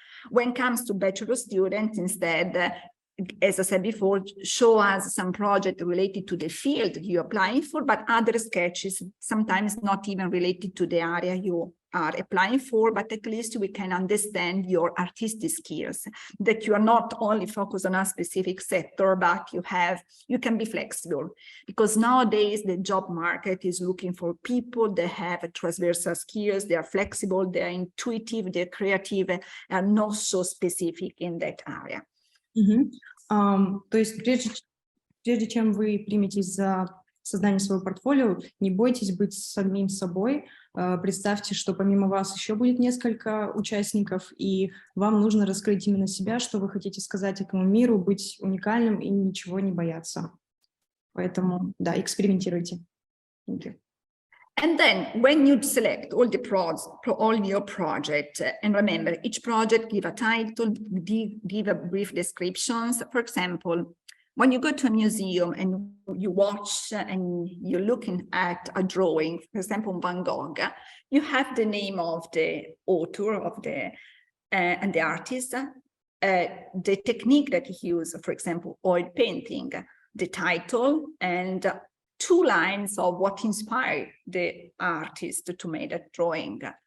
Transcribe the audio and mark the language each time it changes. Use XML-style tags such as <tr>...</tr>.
<en>When it comes to bachelor students, instead, as I said before, show us some project related to the field you're applying for, but other sketches, sometimes not even related to the area you are applying for, but at least we can understand your artistic skills, that you are not only focused on a specific sector, but you can be flexible, because nowadays the job market is looking for people that have transversal skills, they are flexible, they are intuitive, they're creative, and not so specific in that area.</en> <ru>То есть прежде чем вы приметесь за создание своего портфолио, не бойтесь быть самим собой. Представьте, что помимо вас еще будет несколько участников, и вам нужно раскрыть именно себя, что вы хотите сказать этому миру, быть уникальным и ничего не бояться. Поэтому, да, экспериментируйте.</ru> <en>Thank you. And then when you select all your project, and remember, each project give a title, give a brief descriptions. For example, when you go to a museum and you watch and you're looking at a drawing, for example, Van Gogh, you have the name of the author of and the artist, the technique that he used, for example, oil painting, the title, and 2 lines of what inspired the artist to make that drawing.</en>